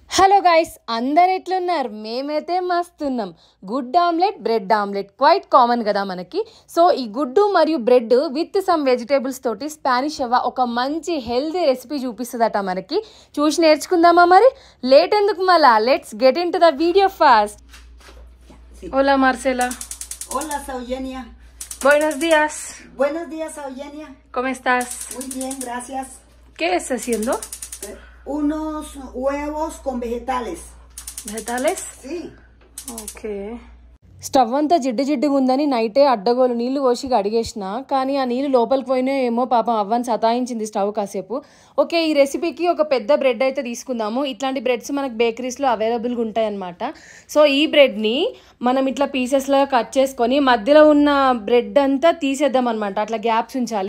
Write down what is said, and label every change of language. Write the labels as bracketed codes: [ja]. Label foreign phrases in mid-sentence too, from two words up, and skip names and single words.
[te] హలో గైస్, అందరు ఎట్లున్నారు? మేమైతే మస్తున్నాం. గుడ్ ఆమ్లెట్, [en] bread omelette quite common [te] కదా మనకి. సో ఈ గుడ్డు మరియు బ్రెడ్ [en] with some vegetables [te] తోటి స్పానిష్ అవ్వ ఒక మంచి [en] healthy recipe [te] చూపిస్తుందట మనకి. చూసి నేర్చుకుందామా మరి? లేట్ ఎందుకు మళ్ళా? [en] Let's get into the video fast. [es] Hola Marcela. Hola Sauyenia. Buenos días. Buenos días Sauyenia. ¿Cómo estás? Muy bien, gracias. ¿Qué estás haciendo? Unos huevos con vegetales. ¿Vegetales? Sí. Okay. [te] స్టవ్ అంతా జిడ్డుగా ఉందని నైటే అడ్డగోలు నీళ్లు పోసి కడిగేసిన, కానీ ఆ నీళ్ళు లోపలికి పోయినాయో ఏమో, పాపం అవ్వని సతాయించింది స్టవ్ కాసేపు. ఓకే, ఈ రెసిపీకి ఒక పెద్ద బ్రెడ్ అయితే తీసుకుందాము. ఇట్లాంటి బ్రెడ్స్ మనకు బేకరీస్లో అవైలబుల్గా ఉంటాయన్నమాట. సో ఈ బ్రెడ్ని మనం ఇట్లా పీసెస్లో కట్ చేసుకొని మధ్యలో ఉన్న బ్రెడ్ అంతా తీసేద్దాం అనమాట, అట్లా గ్యాప్స్ ఉంచాలి.